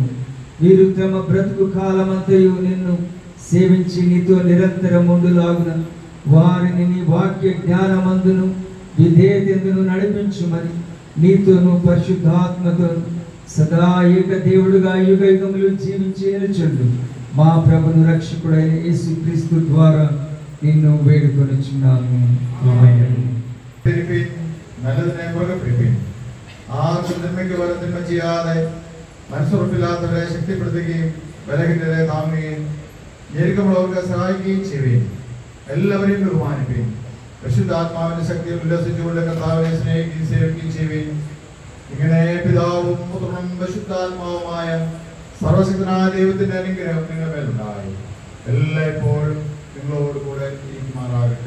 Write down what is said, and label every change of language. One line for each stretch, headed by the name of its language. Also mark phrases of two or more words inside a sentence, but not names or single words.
Telugu: వీరు తమ బ్రతుకు కాలమంతయు నిన్ను సేవించి నీతో నిరంతరం ఉండులాగున వారిని నీ వాక్య జ్ఞానమందును విధేయతెందును నడిపించుమని నీతోను పరిశుద్ధాత్మతో సదా ఏక దేవుడుగా యుగ యుగములు జీవించి నిలుచుండు మా ప్రభును రక్షకుడైన యేసుక్రీస్తు ద్వారా నిన్ను వేడుకొనుచున్నాము. ఆమేన్.
Malayalam: നല്ലതിനെ പുറകെ പിടിപ്പിൻ. ആർക്കും നന്മയ്ക്ക് പകരം തിന്മ ചെയ്യാതെ മനസ്സുറപ്പില്ലാത്തവരെ ശക്തിപ്പെടുത്തുകയും ബലഹീനരെ താങ്ങുകയും ഞെരുക്കമുള്ളവർക്ക് സഹായിക്കുകയും ചെയ്യുകയും എല്ലാവരെയും ബഹുമാനിക്കുകയും പരിശുദ്ധാത്മാവിന്റെ ശക്തിയിൽ ഉല്ലസിച്ചുകൊണ്ട് കർത്താവിനെ സ്നേഹിക്കുകയും സേവിക്കുകയും ചെയ്യുകയും ഇങ്ങനെ പിതാവും പുത്രനും പരിശുദ്ധാത്മാവുമായ സർവശക്തനായ ദൈവത്തിന്റെ അനുഗ്രഹം നിങ്ങളുടെ മേലുണ്ടായി എല്ലായ്പ്പോഴും നിങ്ങളോട് കൂടെ ഇരിക്കുമാറാകട്ടെ.